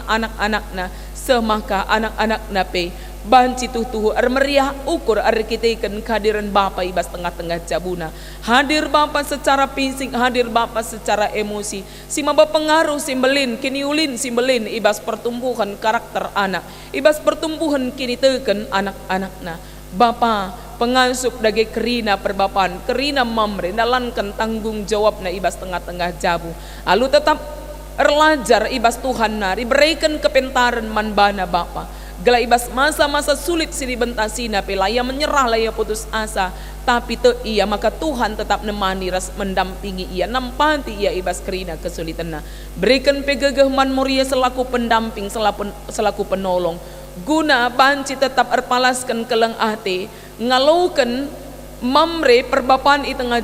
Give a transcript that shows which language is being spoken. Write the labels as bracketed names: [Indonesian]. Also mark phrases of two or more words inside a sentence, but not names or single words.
[Batak Karo] anak-anakna semaka anak-anakna pe banci tuhu-tuhu meriah ukur kitakan kehadiran Bapa ibas tengah-tengah jabuna hadir Bapa secara fisik hadir Bapa secara emosi si maba pengaruh simbelin kini ulin simbelin ibas pertumbuhan karakter anak ibas pertumbuhan kini teken anak-anakna Bapa pengasup dage kerina perbapaan kerina mamre nalankan tanggung jawabna ibas tengah-tengah jabu lalu tetap erlajar ibas Tuhan nari berikan kepentaran manbana Bapa gelah ibas masa-masa sulit sini bentasina pelaya menyerah laya putus asa tapi ia maka Tuhan tetap nemani ras mendampingi ia nampati ia ibas kerina kesulitanna berikan pegegeh man muria selaku pendamping selaku penolong guna banci tetap erpalaskan keleng ate ngalaukan mamre perbapaan i tengah